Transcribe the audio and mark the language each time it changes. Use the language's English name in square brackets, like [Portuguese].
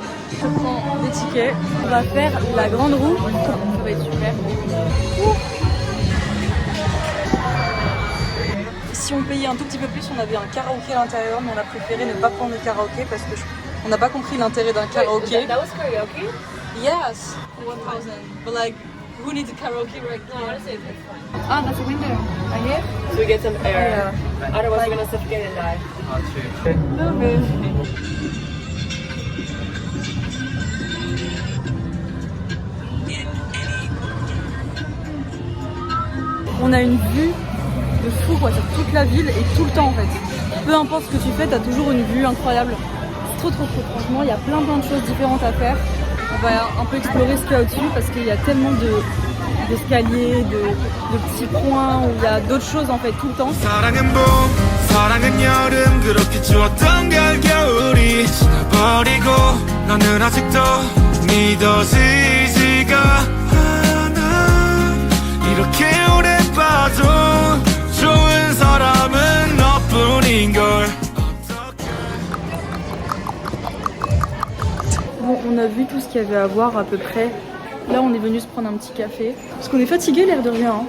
[French] Je prends des tickets, on va faire la grande roue, ça va être super. Si on payait un tout petit peu plus, on avait un karaoké à l'intérieur, mais on a préféré ne pas prendre le karaoké parce que on n'a pas compris l'intérêt d'un karaoké. [English] That was karaoke? Yes, 1000. But like, who needs a karaoke right now? Honestly, it's fine. Ah, that's a window. Right here? So we get some air. Yeah. Otherwise, we're gonna suffocate and die. [French] On a une vue de fou quoi, sur toute la ville et tout le temps en fait. Peu importe ce que tu fais, t'as toujours une vue incroyable. C'est trop franchement, il y a plein de choses différentes à faire. On va un peu explorer ce qu'il y a au-dessus parce qu'il y a tellement d'escaliers, de petits coins où il y a d'autres choses en fait tout le temps. [Korean] 사랑은 봄, 사랑은 여름 그렇게 추웠던 겨울이 지나버리고 나는 아직도 믿어지지가 않아 이렇게 오래 봐도 좋은 사람은 너뿐인걸. [French] Bon, on a vu tout ce qu'il y avait à voir à peu près. Là, on est venu se prendre un petit café. Parce qu'on est fatigué, l'air de rien. Hein.